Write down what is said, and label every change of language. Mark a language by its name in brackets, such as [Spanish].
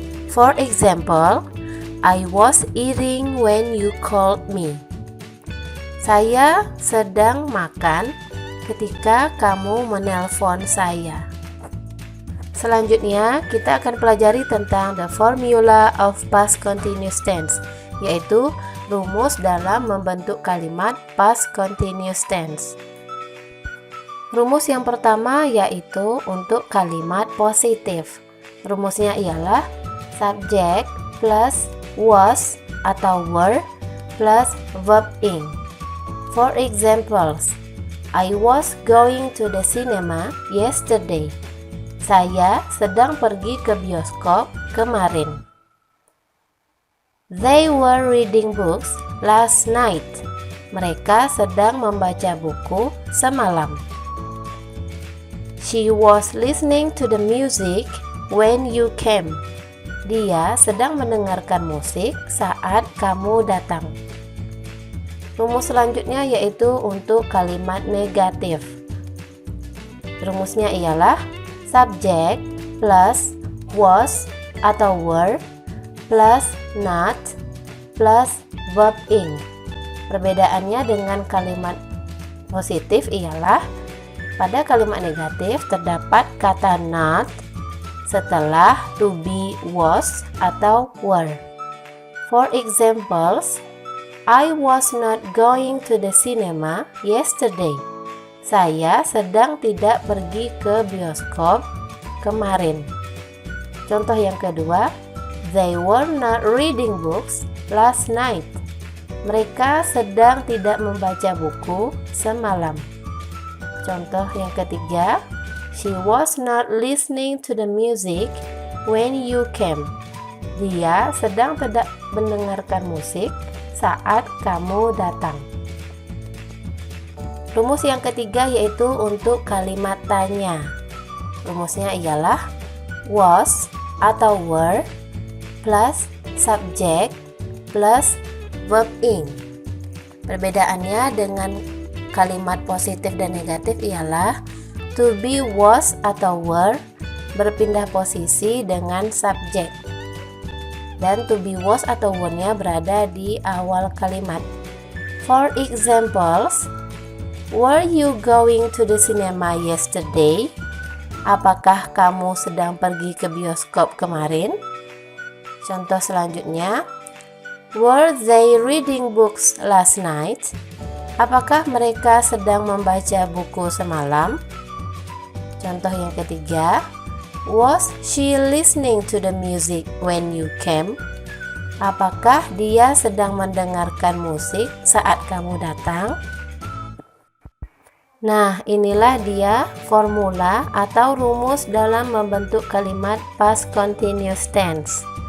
[English] For example, I was eating when you called me. [Indonesian] Saya sedang makan ketika kamu menelpon saya. Selanjutnya, kita akan pelajari tentang [English] the formula of past continuous tense, [Indonesian] yaitu rumus dalam membentuk kalimat past continuous tense. Rumus yang pertama yaitu untuk kalimat positif. Rumusnya ialah subject plus was atau were plus verb ing. [English] For examples, I was going to the cinema yesterday. [Indonesian] Saya sedang pergi ke bioskop kemarin. [English] They were reading books last night. [Indonesian] Mereka sedang membaca buku semalam. [English] She was listening to the music when you came. [Indonesian] Dia sedang mendengarkan musik saat kamu datang. Rumus selanjutnya yaitu untuk kalimat negatif. Rumusnya ialah subject plus was atau were plus not plus verb ing. Perbedaannya dengan kalimat positif ialah pada kalimat negatif terdapat kata not setelah to be, was atau were. [English] For examples, I was not going to the cinema yesterday. [Indonesian] Saya sedang tidak pergi ke bioskop kemarin. Contoh yang kedua, [English] they were not reading books last night. [Indonesian] Mereka sedang tidak membaca buku semalam. Contoh yang ketiga, [English] she was not listening to the music when you came. [Indonesian] Dia sedang tidak mendengarkan musik saat kamu datang. Rumus yang ketiga yaitu untuk kalimat tanya. Rumusnya ialah was atau were plus subject plus verb ing. Perbedaannya dengan kalimat positif dan negatif ialah to be, was atau were berpindah posisi dengan subject, dan to be, was atau were-nya berada di awal kalimat. [English] For examples, were you going to the cinema yesterday? [Indonesian] Apakah kamu sedang pergi ke bioskop kemarin? Contoh selanjutnya, [English] were they reading books last night? [Indonesian] Apakah mereka sedang membaca buku semalam? Contoh yang ketiga, [English] was she listening to the music when you came? [Indonesian] Apakah dia sedang mendengarkan musik saat kamu datang? Nah, inilah dia formula atau rumus dalam membentuk kalimat past continuous tense.